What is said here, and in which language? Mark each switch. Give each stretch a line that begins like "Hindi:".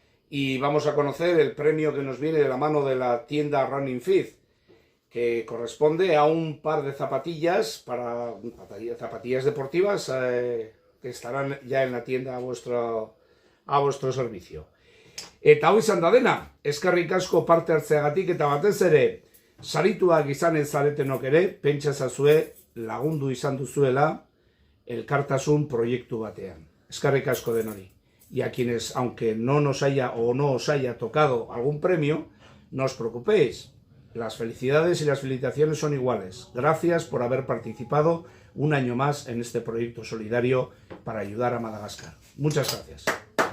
Spanish: Y vamos a conocer el premio que nos viene de la mano de la tienda Running Fees, que corresponde a un par de zapatillas, zapatillas deportivas que estarán ya en la tienda a vuestro servicio.
Basque: Eta hau izan da dena, eskerrik asko parte hartzeagatik eta batez ere, sarituak izanen zaretenok ere, pentsa ezazue lagundu izan duzuela elkartasun proiektu batean. Eskerrik asko denori.
Spanish: Y a quienes, aunque no nos haya o no os haya tocado algún premio, no os preocupéis. Las felicidades y las felicitaciones son iguales. Gracias por haber participado un año más en este proyecto solidario para ayudar a Madagascar. Muchas gracias.